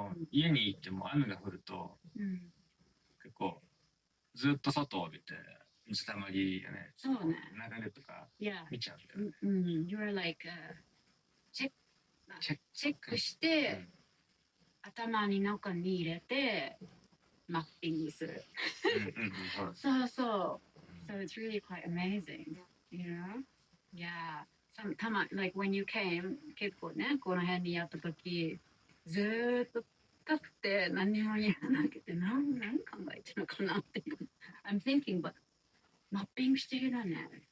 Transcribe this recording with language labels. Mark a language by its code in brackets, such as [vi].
[ja] 家に行っても雨が降ると、結構ずっと外を見て水たまりがね、そうね。流れとか [en] Yeah. [ja] 見ちゃうんだよね。 [en] You're like [ja] チェックして、頭に中に入れてマッピングする。そうそう。 [en] So it's really quite amazing, you know? Yeah. Like when you came, [ja] 結構ね、この辺にやった時、ずーっと立って何もやらなくて、何考えてるのかなって。 [en] I'm thinking, but [ja] マッピングしてるのね。